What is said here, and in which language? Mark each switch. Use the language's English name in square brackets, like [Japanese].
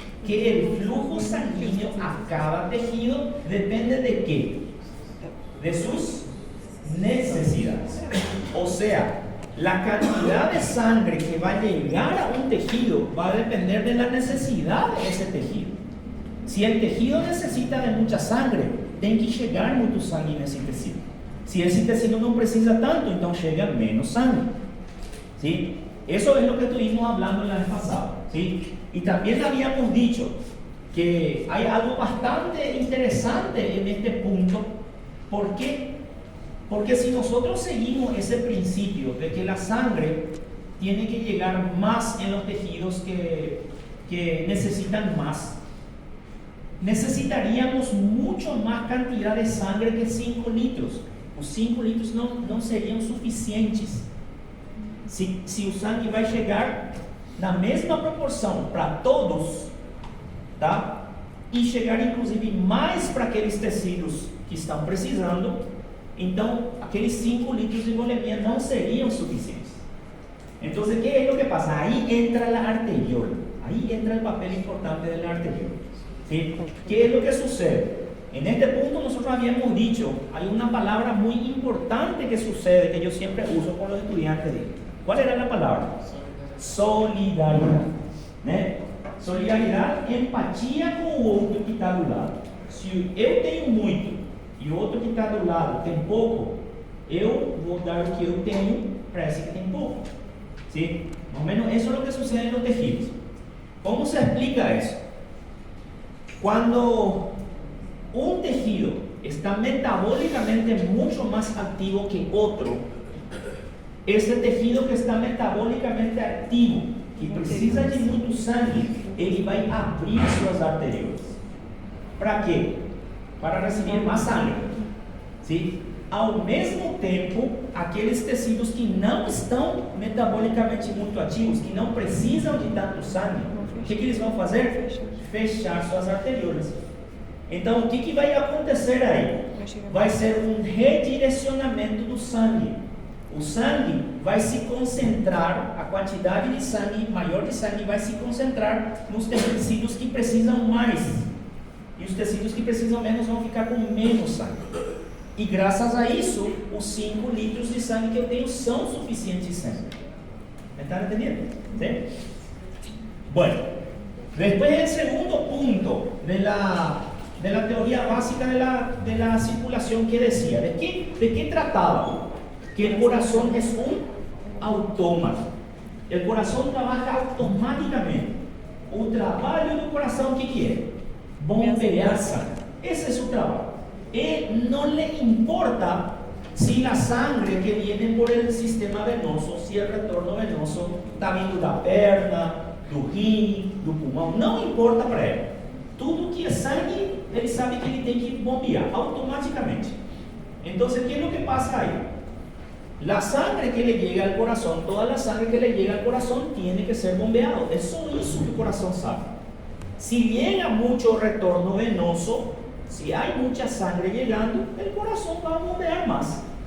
[Spanish] Que el flujo sanguíneo a cada tejido depende de ¿qué? De sus necesidades. O sea, la cantidad de sangre que va a llegar a un tejido va a depender de la necesidad de ese tejido. Si el tejido necesita de mucha sangre, [Portuguese] tem que chegar muito sangue nesse tecido. [Spanish] Si ese tecido no precisa tanto, entonces llega menos sangre. ¿Sí? Eso es lo que estuvimos hablando la vez pasada. ¿Sí? Y también habíamos dicho que hay algo bastante interesante en este punto. ¿Por qué? Porque si nosotros seguimos ese principio de que la sangre tiene que llegar más en los tejidos que necesitan más, necesitaríamos mucho más cantidad de sangre que 5 litros. [Portuguese] Os 5 litros não seriam suficientes. Se o sangue vai chegar na mesma proporção para todos, tá? E chegar inclusive mais para aqueles tecidos que estão precisando, então aqueles 5 litros de volemia não seriam suficientes. Então, o que é o que passa? Aí entra a arteriola. Aí entra o papel importante da arteriola. ¿Sí? [Spanish] ¿Qué es lo que sucede? En este punto nosotros habíamos dicho, hay una palabra muy importante que sucede, que yo siempre uso con los estudiantes. ¿Cuál era la palabra? Solidaridad. [Portuguese] Solidariedade, empatia com o outro que está do lado. Se eu tenho muito e o outro que está do lado tem pouco, eu vou dar o que eu tenho para esse que tem pouco. [Spanish] ¿Sí? Más o menos eso es lo que sucede en los tejidos. ¿Cómo se explica eso? Cuando un tejido está metabólicamente mucho más activo que otro, ese tejido que está metabólicamente activo, que [Portuguese] precisa de muito sangue, ele vai abrir suas arteriolas. [Spanish] ¿Para quê? Para recibir más sangre. ¿Sí? [Portuguese] Ao mesmo tempo, aqueles tecidos que não estão metabolicamente muito ativos, que não precisam de tanto sangue, o que eles vão fazer? Fechar suas arteriolas. Então, o que vai acontecer aí? Vai ser um redirecionamento do sangue. O sangue vai se concentrar, a quantidade de sangue, maior de sangue, vai se concentrar nos tecidos que precisam mais. E os tecidos que precisam menos vão ficar com menos sangue. E graças a isso, os 5 litros de sangue que eu tenho são suficientes sempre. [Spanish] ¿Me están entendiendo? ¿Sí? Bueno, después el segundo punto de la teoría básica de la circulación que decía, ¿de qué trataba? Que el corazón es un autómata. El corazón trabaja automáticamente. [Portuguese] O trabalho do coração, o que é? Bombear sangue. [Spanish] Ese es su trabajo. No le importa si la sangre que viene por el sistema venoso, si el retorno venoso [Portuguese] está vindo da perna, do rim, do pulmão, não importa para ele. Tudo que é sangue, ele sabe que ele tem que bombear automáticamente. [Spanish] Então, ¿qué es lo que pasa ahí? La sangre que le llega al corazón, toda la sangre que le llega al corazón tiene que ser bombeado. Es solo eso que el corazón sabe. Si llega mucho retorno venoso, si hay mucha sangre llegando, el corazón va a bombear más.